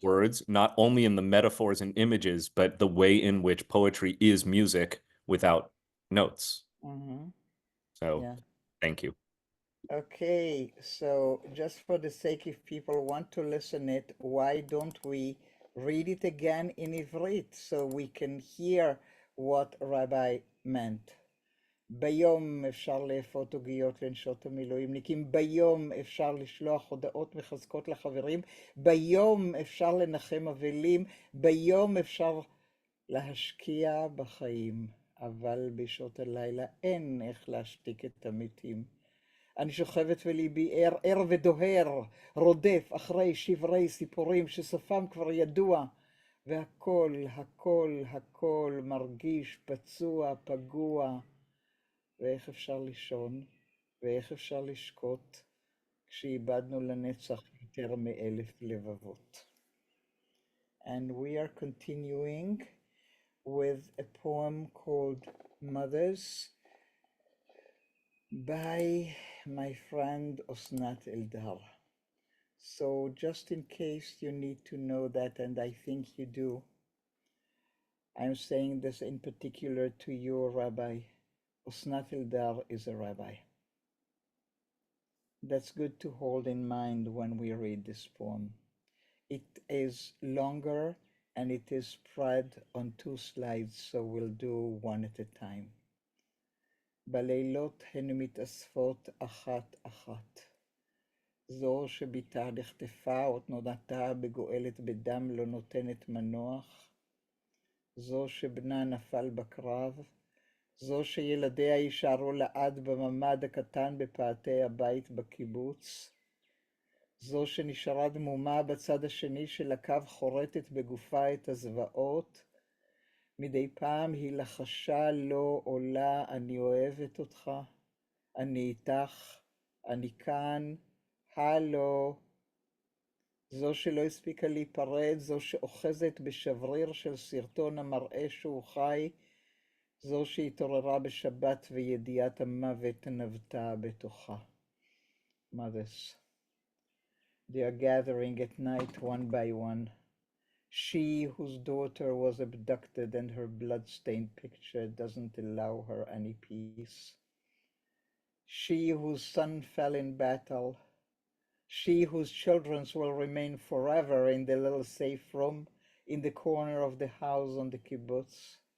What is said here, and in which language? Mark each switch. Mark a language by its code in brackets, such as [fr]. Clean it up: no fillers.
[en] words, not only in the metaphors and images, but the way in which poetry is music without notes. Mm-hmm. So Yeah. thank you. Okay, so just for the sake, if people want to listen it, why don't we read it again in Ivrit so we can hear what Rabbi meant? [he] ביום אפשר לאפות עוגיות לנשות המילואימניקים, ביום אפשר לשלוח הודעות מחזקות לחברים, ביום אפשר לנחם אבלים, ביום אפשר להשקיע בחיים, אבל בשעות הלילה אין איך להשתיק את המתים. אני שוכבת וליבי ער, ער ודוהר, רודף אחרי שברי סיפורים שסופם כבר ידוע, והכל, הכל, הכל מרגיש פצוע, פגוע. ואיך אפשר לישון, ואיך אפשר לשקוט, כשאיבדנו לנצח יותר מ1,000 לבבות. [en] And we are continuing with a poem called Mothers by my friend Osnat Eldar. So just in case you need to know that, and I think you do, I'm saying this in particular to you, Rabbi. Osnat Eldar is a rabbi. That's good to hold in mind when we read this poem. It is longer and it is spread on 2 slides, so we'll do one at a time. [he] בלילות הן מתאספות אחת אחת. זו שביתה נחטפה או תנודתה בגואלת בדם לא נותנת מנוח. זו שבנה נפל בקרב. זו שילדיה יישארו לעד בממד הקטן בפאתי הבית בקיבוץ. זו שנשארה דמומה בצד השני של הקו חורטת בגופה את הזוועות. מדי פעם היא לחשה לא עולה, אני אוהבת אותך, אני איתך, אני כאן, הלו. זו שלא הספיקה להיפרד, זו שאוחזת בשבריר של סרטון המראה שהוא חי, זו שהתעוררה בשבת וידיעת המוות נבטה בתוכה. [en] Mothers. They are gathering at night one by one. She whose daughter was abducted and her blood-stained picture doesn't allow her any peace. She whose son fell in battle. She whose children will remain forever in the little safe room in the corner of the house on the kibbutz.